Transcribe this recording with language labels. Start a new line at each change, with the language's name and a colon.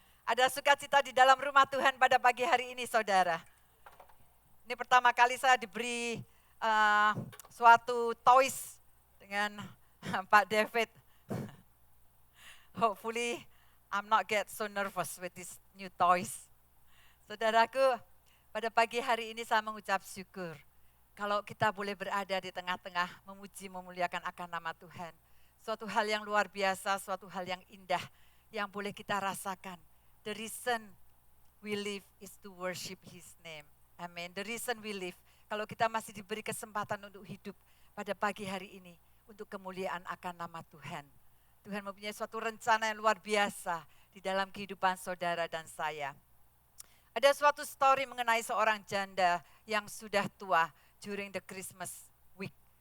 Indonesian: Ada sukacita di dalam rumah Tuhan pada pagi hari ini, saudara. Ini pertama kali saya diberi suatu toys dengan Pak David.
English: Hopefully, I'm not get so nervous with this new toys.
Indonesian: Saudaraku, pada pagi hari ini saya mengucap syukur. Kalau kita boleh berada di tengah-tengah, memuji, memuliakan akan nama Tuhan. Suatu hal yang luar biasa, suatu hal yang indah, yang boleh kita rasakan.
English: The reason we live is to worship His name.
Indonesian: Amin.
English: The reason we live,
Indonesian: kalau kita masih diberi kesempatan untuk hidup pada pagi hari ini, untuk kemuliaan akan nama Tuhan. Tuhan mempunyai suatu rencana yang luar biasa di dalam kehidupan saudara dan saya. Ada suatu story mengenai seorang janda yang sudah tua
English: during the Christmas week.